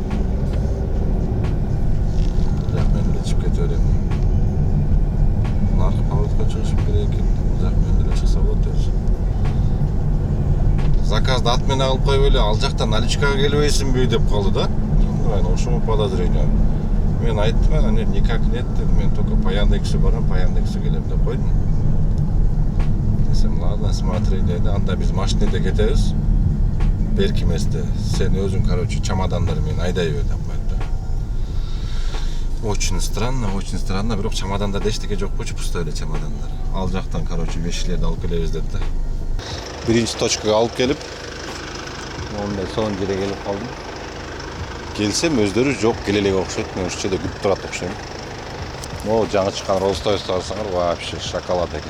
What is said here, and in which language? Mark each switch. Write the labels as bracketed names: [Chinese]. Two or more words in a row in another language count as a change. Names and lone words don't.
[Kyrgyz] Жак мен эле чыгып кете берем. Наркы поворотко чыгышым керек экен. Жак мен эле чыкса болот өзү. Заказды ат менен алып коюп эле ал жактан наличкага келбейсиңби деп калды да. Ошому подозрение. Мен айттым, ана [Russian] никак нет [Kyrgyz] дедим. Мен [Russian] только по Яндексу [Kyrgyz] барам, [Russian] по Яндексу [Kyrgyz] келем деп койдум. Десем, [Russian] ладно, смотри [Kyrgyz] деди. Анда биз машинеде кетебиз. Берки эместе. Сен өзүң, короче, чемодандарды менен айдай бер деп койду да. [Russian] Очень странно, [Kyrgyz] бирок чемодандарда эчтеке жок болчу, пусто эле чемодандар. Ал жактан, короче, вещилерди алып келебиз деди да. Биринчи точкага алып келип, ондай сонун жерге келип калдым. Келсем өздөрү жок, келе элек окшойт. Мен ушул жерде күтүп турат окшойм. Могу жаңы чыккан Rolls-Royce'ты алсаңар, [Russian] вообще шоколад [Kyrgyz] экен.